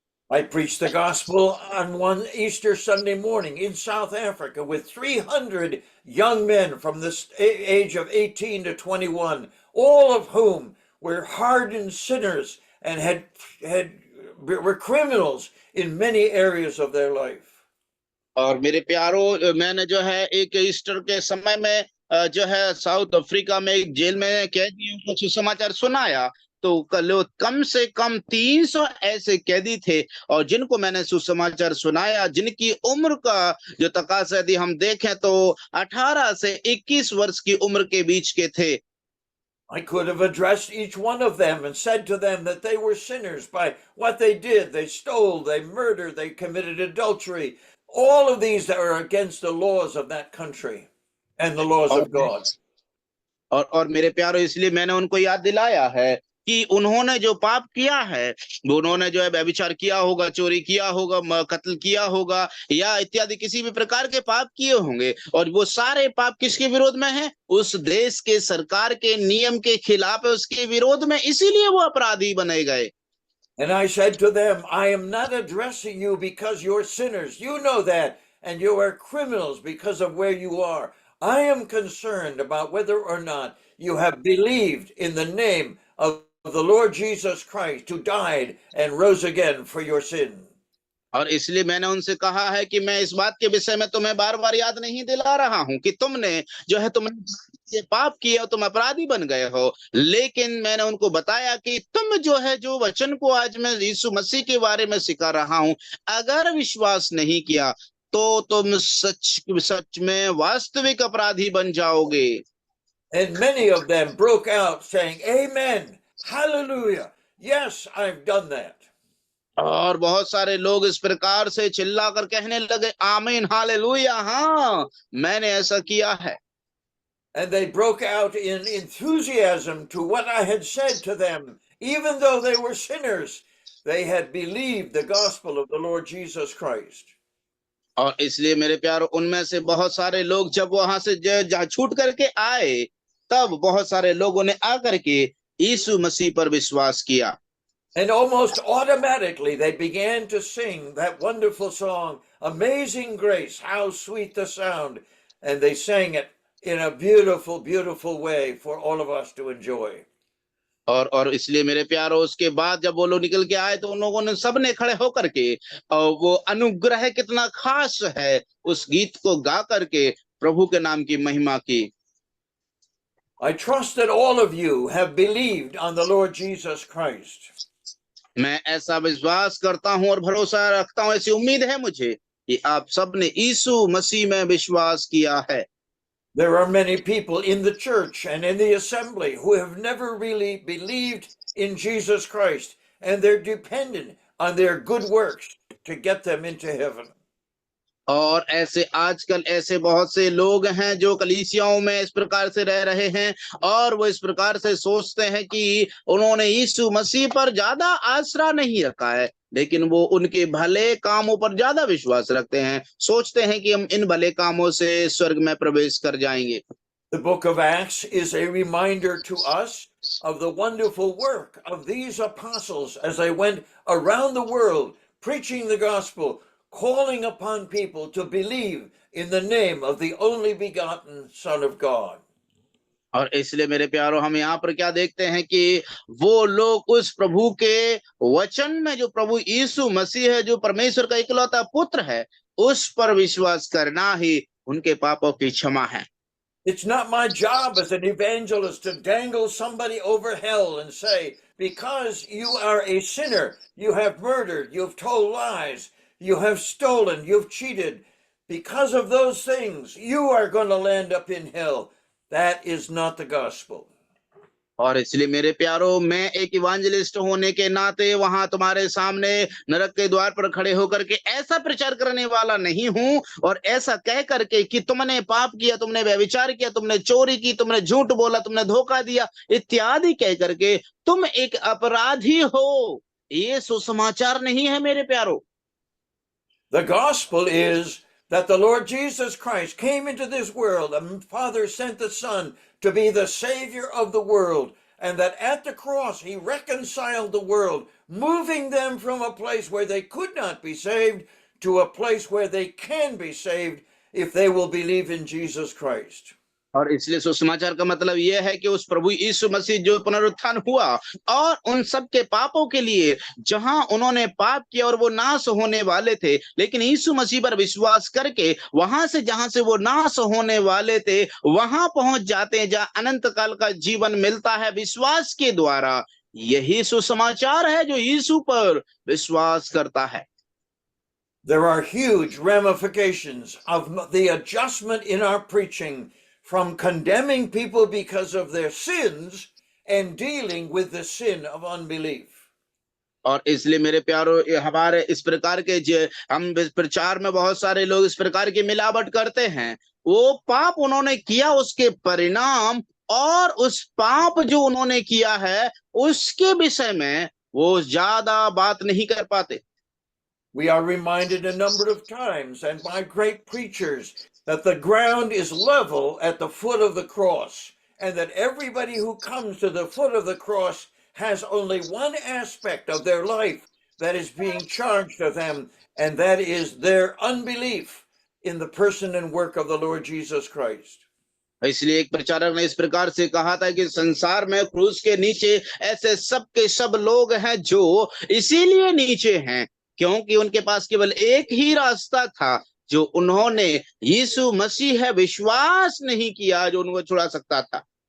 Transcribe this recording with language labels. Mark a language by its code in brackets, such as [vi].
[en] I preached the gospel on one Easter Sunday morning in South Africa with 300 young men from the age of 18 to 21, all of whom were hardened sinners and were criminals in many areas of their life. [hi] और मेरे प्यारो, मैंने जो है एक Easter के समय में जो है साउथ अफ्रीका में एक जेल में कैदियों को सुसमाचार सुनाया। तो कम से कम 300 ऐसे कैदी थे, और जिनको मैंने सुसमाचार सुनाया, जिनकी उम्र का जो तकाजा यदि हम देखें तो 18 से 21 वर्ष की उम्र के बीच के थे। [en] I could have addressed each one of them and said to them that they were sinners by what they did. They stole, they murdered, they committed adultery. All of these that are against the laws of that country and the laws of God. [hi] और मेरे प्यारो, इसलिए मैंने उनको याद दिलाया है कि उन्होंने जो पाप किया है, उन्होंने जो है व्यभिचार किया होगा, चोरी किया होगा, कत्ल किया होगा, या इत्यादि किसी भी प्रकार के पाप किए होंगे। और वो सारे पाप किसके विरोध में है? उस देश के सरकार के नियम के खिलाफ है, उसके विरोध में, इसीलिए वो अपराधी बने गए। [en] And I said to them, I am not addressing you because you're sinners. You know that, and you are criminals because of where you are. I am concerned about whether or not you have believed in the name of the Lord Jesus Christ, who died and rose again for your sin. [hi] और इसलिए मैंने उनसे कहा है कि मैं इस बात के विषय में तुम्हें बार बार याद नहीं दिला रहा हूं कि तुमने जो है, तुमने ये पाप किए हो, तुम अपराधी बन गए हो। लेकिन मैंने उनको बताया कि तुम जो है, जो वचन को आज मैं यीशु मसीह के बारे में सिखा रहा हूं, अगर विश्वास नहीं किया तो तुम सच में वास्तविक अपराधी बन जाओगे। [en] And many of them broke out saying, Amen, hallelujah, yes, I've done that. [hi] और बहुत सारे लोग इस प्रकार से चिल्लाकर कहने लगे, आमीन, हालेलुया, हाँ, मैंने ऐसा किया है। [en] And they broke out in enthusiasm to what I had said to them. Even though they were sinners, they had believed the gospel of the Lord Jesus Christ. [hi] और इसलिए मेरे प्यारो, उनमें से बहुत सारे लोग जब वहां से छूट करके आए, तब बहुत सारे लोगों ने आकर के यीशु मसीह पर विश्वास किया। [en] And almost automatically they began to sing that wonderful song, Amazing Grace, how sweet the sound. And they sang it in a beautiful, beautiful way for all of us to enjoy. [hi] और इसलिए मेरे प्यारो, उसके बाद जब वो लोग निकल के आए, तो उन लोगों ने सबने खड़े होकर के वो अनुग्रह कितना खास है, उस गीत को गा करके प्रभु के नाम की महिमा की। [en] I trust that all of you have believed on the Lord Jesus Christ. [hi] मैं ऐसा विश्वास करता हूं और भरोसा रखता हूं, ऐसी उम्मीद है मुझे कि आप सब ने यीशु मसीह में विश्वास किया है। [en] There are many people in the church and in the assembly who have never really believed in Jesus Christ, and they're dependent on their good works to get them into heaven. [hi] और ऐसे आजकल ऐसे बहुत से लोग हैं जो कलीसियाओं में इस प्रकार से रह रहे हैं, और वो इस प्रकार से सोचते हैं कि उन्होंने यीशु मसीह पर ज्यादा आसरा नहीं रखा है, लेकिन वो उनके भले कामों पर ज्यादा विश्वास रखते हैं, सोचते हैं कि हम इन भले कामों से स्वर्ग में प्रवेश कर जाएंगे। [en] The book of Acts is a reminder to us of the wonderful work of these apostles as they went around the world preaching the gospel, calling upon people to believe in the name of the only begotten Son of God. [hi] और इसलिए मेरे प्यारो हम यहाँ पर क्या देखते हैं कि वो लोग उस प्रभु के वचन में, जो प्रभु यीशु मसीह है, जो परमेश्वर का इकलौता पुत्र है, उस पर विश्वास करना ही उनके पापों की क्षमा है। [en] It's not my job as an evangelist to dangle somebody over hell and say, because you are a sinner, you have murdered, you've told lies, you have stolen, you've cheated. Because of those things, you are going to land up in hell. That is not the gospel. [hi] और इसलिए मेरे प्यारो, मैं एक इवांजलिस्ट होने के नाते वहां तुम्हारे सामने नरक के द्वार पर खड़े होकर के ऐसा प्रचार करने वाला नहीं हूं, और ऐसा कह करके कि तुमने पाप किया, तुमने व्यभिचार किया, तुमने चोरी की, तुमने झूठ बोला, तुमने धोखा दिया इत्यादि कह करके तुम एक अपराधी हो, ये सुसमाचार नहीं है मेरे प्यारो। [en] The gospel is that the Lord Jesus Christ came into this world, and the Father sent the Son to be the Savior of the world, and that at the cross he reconciled the world, moving them from a place where they could not be saved to a place where they can be saved if they will believe in Jesus Christ. [hi] और इसलिए सुसमाचार का मतलब यह है कि उस प्रभु यीशु मसीह जो पुनरुत्थान हुआ और उन सब के पापों के लिए, जहां उन्होंने पाप किया और वो नाश होने वाले थे, लेकिन यीशु मसीह पर विश्वास करके वहां से, जहां से वो नाश होने वाले थे, वहां पहुंच जाते हैं जहां अनंत काल का जीवन मिलता है विश्वास के द्वारा। यही सुसमाचार है जो यीशु पर विश्वास करता है। [en] There are huge ramifications of the adjustment in our preaching from condemning people because of their sins and dealing with the sin of unbelief. [hi] और इसलिए मेरे प्यारो, हमारे इस प्रकार के हम प्रचार में बहुत सारे लोग इस प्रकार की मिलावट करते हैं। वो पाप उन्होंने किया, उसके परिणाम और उस पाप जो उन्होंने किया है उसके विषय में वो ज्यादा बात नहीं कर पाते। [en] We are reminded a number of times and by great preachers that the ground is level at the foot of the cross, and that everybody who comes to the foot of the cross has only one aspect of their life that is being charged to them, and that is their unbelief in the person and work of the Lord Jesus Christ. [hi] इसलिए एक प्रचारक ने इस प्रकार से कहा था कि संसार में क्रूस के नीचे ऐसे सब के सब लोग हैं जो इसीलिए नीचे हैं क्योंकि उनके पास केवल एक ही रास्ता था, जो उन्होंने यीशु मसीह है विश्वास नहीं किया जो उनको छुड़ा सकता था।